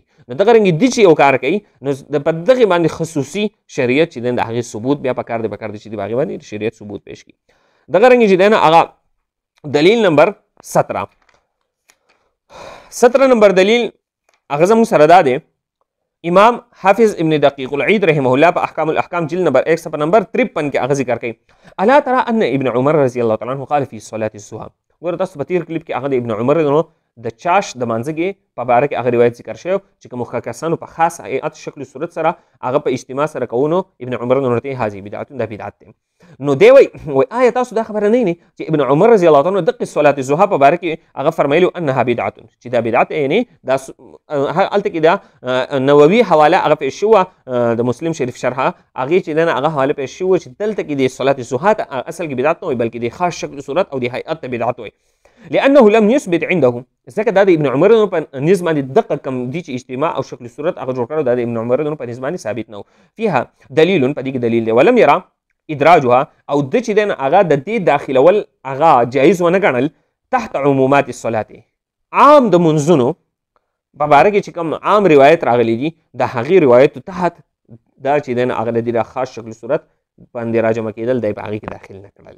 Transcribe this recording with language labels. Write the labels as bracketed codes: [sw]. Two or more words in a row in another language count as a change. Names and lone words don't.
[ps] نو دغه رنګې دي چې یو کار کوي نو په دغې باندې خصوصي شریعت چې دی د هغې ثبوت بیا پکار دی چې د هغې باندې د شریعت ثبوت پیش کړي. دغه رنګې چې دی نه هغه دلیل نمبر 17 نمبر دلیل هغه زموږ سره دا دی. امام حافظ ابن دقیق العید [ar] رحمه الله [ps] په احکام الاحکام جلد نمبر 1 صفحه نمبر 53 کې هغه ذکر کوي [ar] الا ترى ان ابن عمر رضی الله تعالی عنہ قال في صلاه الضحى. [ps] ګوره تاسو په تیر کلیپ کې هغه د ابن عمر د چاش د مانځګې په باره کې هغه روایت ذکر شوی چې کوم کسانو په خاص هیئت شکل صورت سره هغه په اجتماع سره کوونو ابن عمر ورته [ar] هذه بدعت [ps] دا بدعت دی. نو دی وای آیا تاسو دا خبره نه چې ابن عمر [ar] رضی الله تعالی عنہ [ps] دغه [ar] صلاه الضحى [ps] په باره کې هغه فرمایلو [ar] انها بدعت [ps] چې دا بدعت یعنی دا الته کې دا نووي حواله هغه پیش شو د مسلم شریف شرحه هغه چې دنه هغه حواله پیش شو چې دلته کې د [ar] صلاه الضحى [ps] اصل کې بدعت نه وي بلکې د خاص شکل صورت او د هیئت بدعت وي [ar] لانه لم يثبت عنده. [ps] ځکه دا د ابن عمر په نسبت باندې دقه کم دي چې اجتماع او شکل صورت هغه جوړ کړو، دا د ابن عمر په نسبت باندې ثابت نه و. [ar] فيها دلیل [ps] په دې کې دلیل دی [ar] ولم يرى ادراجها [ps] او د چې دنه هغه د دې داخلول هغه جایز ونه ګڼل [ar] تحت عمومات الصلاه [ps] عام د منځونو په باره کې چې کوم عام روایت راغلی دي د هغې روایت تحت دا چې دنه هغه د دې خاص شکل صورت باندې راجمع کېدل دی په هغې کې داخل نه کړل.